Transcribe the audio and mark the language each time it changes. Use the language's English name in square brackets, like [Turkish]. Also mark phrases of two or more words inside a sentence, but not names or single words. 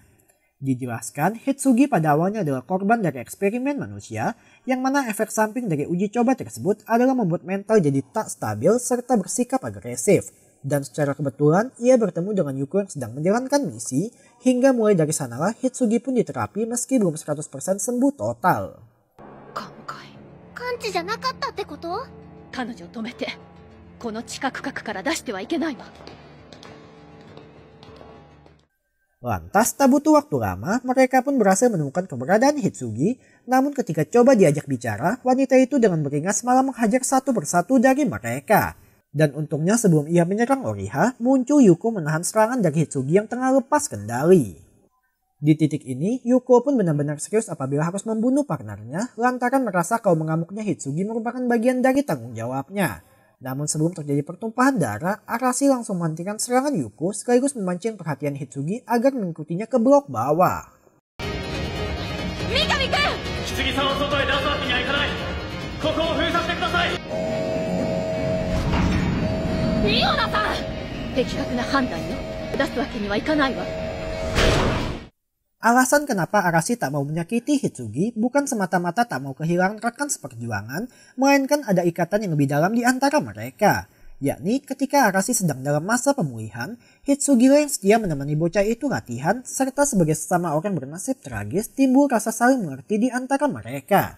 [Indonesian] Dijelaskan, Hitsugi pada awalnya adalah korban dari eksperimen manusia, yang mana efek samping dari uji coba tersebut adalah membuat mental jadi tak stabil serta bersikap agresif. Dan secara kebetulan, ia bertemu dengan Yuko yang sedang menjalankan misi, hingga mulai dari sanalah Hitsugi pun diterapi meski belum 100% sembuh total. [Japanese] Kanjiじゃなかったってこと? 彼女を止めて、この地下区画から出してはいけないわ。 [Indonesian] Lantas tak butuh waktu lama, mereka pun berhasil menemukan keberadaan Hitsugi, namun ketika coba diajak bicara, wanita itu dengan beringas malah menghajar satu persatu dari mereka. Dan untungnya sebelum ia menyerang Oriha, muncul Yuko menahan serangan dari Hitsugi yang tengah lepas kendali. Di titik ini, Yuko pun benar-benar serius apabila harus membunuh partnernya lantaran merasa kalau mengamuknya Hitsugi merupakan bagian dari tanggung jawabnya. Namun sebelum terjadi pertumpahan darah, Arashi langsung menghentikan serangan Yuko sekaligus memancing perhatian Hitsugi agar mengikutinya ke blok bawah. [Japanese] Mikami-kun! Hitsugi-sanを外へ出すわけにはいかない。ここを封鎖してください。ミオナさん！的確な判断よ。出すわけにはいかないわ。 [Indonesian] Alasan kenapa Arashi tak mau menyakiti Hitsugi bukan semata-mata tak mau kehilangan rekan seperjuangan, melainkan ada ikatan yang lebih dalam di antara mereka. Yakni ketika Arashi sedang dalam masa pemulihan, Hitsugi yang setia menemani bocah itu latihan, serta sebagai sesama orang bernasib tragis timbul rasa saling mengerti di antara mereka.